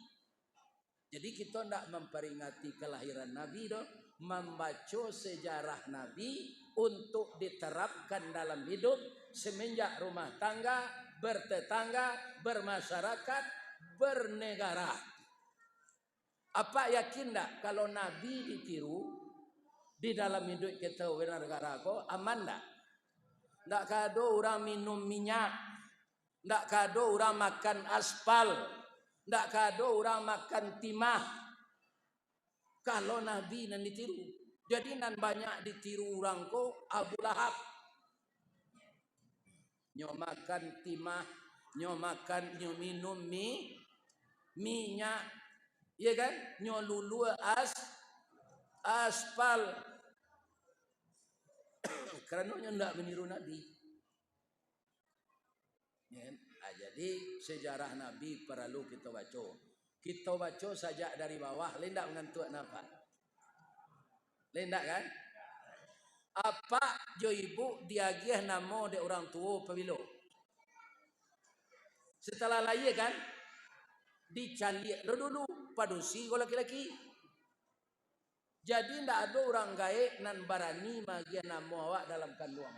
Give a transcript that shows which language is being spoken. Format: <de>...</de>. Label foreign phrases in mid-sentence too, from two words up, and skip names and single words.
<id>Jadi kita ndak memperingati kelahiran Nabi doh, membaca sejarah Nabi untuk diterapkan dalam hidup semenjak rumah tangga, bertetangga, bermasyarakat, bernegara. Apa yakin ndak kalau Nabi ditiru di dalam hidup kita bernegara kok aman ndak?</id> <min>Ndak kado orang minum minyak, ndak kado orang makan aspal, ndak kado orang makan timah. Kalau Nabi nan ditiru, jadi nan banyak ditiru orang ko Abu Lahab. Nyo makan timah, nyo makan nyo minum minyak, iya kan? Nyo lulu aspal. Karena nyo ndak meniru Nabi.</min> <id>Ya, jadi sejarah Nabi perlu kita baca. Kita baca saja dari bawah, lendak mengantuk napa? Lendak kan?</id> <min>Apa jo ibu diagih namo de orang tua pabilo.</min> <id>Setelah lahir kan?</id> <min>Dicalik lo dulu padusi kalau laki-laki. Jadi ndak ada orang gaek nan barani magia namo awak dalam kandungan.</min>